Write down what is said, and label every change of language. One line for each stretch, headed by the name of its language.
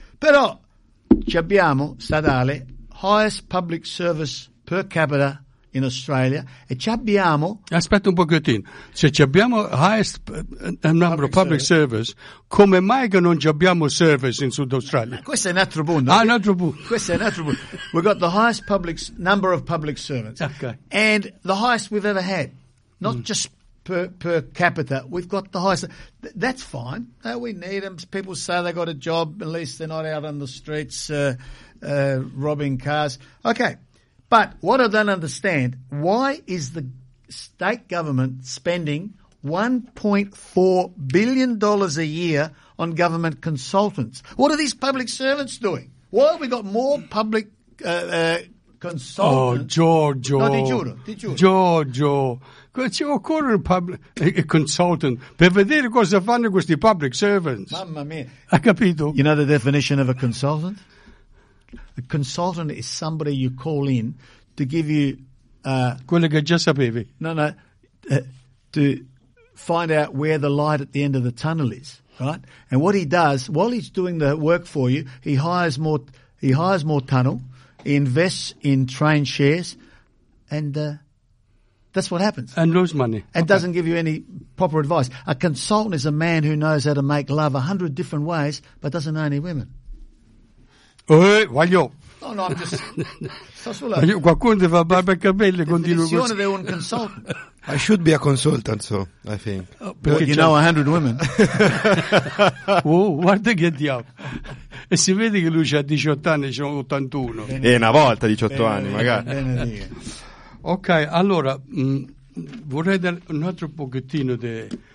Italian: Però ci abbiamo, statale,
English: highest public service per capita in Australia,
Italian: e ci abbiamo... Aspetta un pochettino, se ci abbiamo
English: highest number of public service,
Italian: come mai che non ci abbiamo service in Sud Australia? Questo è un altro punto. Un altro punto.
English: We've got the highest public number of public servants. Okay. And the highest we've ever had, not just... Per capita, we've got the highest. That's fine. No, we need them. People say they got a job. At least they're not out on the streets robbing cars. Okay. But what I don't understand, why is the state government spending $1.4 billion a year on government consultants? What are these public servants doing? Why have we got more public consultants?
Italian: Oh, Giorgio. No, di giuro. Giorgio. Ci occorre un consultant per vedere cosa fanno questi public servants. Mamma mia. Hai capito?
English: You know the definition of a consultant? A consultant is somebody you call in to give you...
Italian: Quello che già sapevi.
English: No, to find out where the light at the end of the tunnel is, right? And what he does, while he's doing the work for you, he hires more tunnel, he invests in train shares, and that's what happens. And lose money. And okay. Doesn't give you any proper advice. A consultant is a man who knows how to make love 100 different ways, but doesn't know any women. I should be a consultant, so I think. You know 100 women.
Italian: Guarda che diavolo. E si vede che lui c'ha 18 anni, c'è 81. E una volta 18 anni, magari. Ok, allora vorrei dare un altro pochettino di.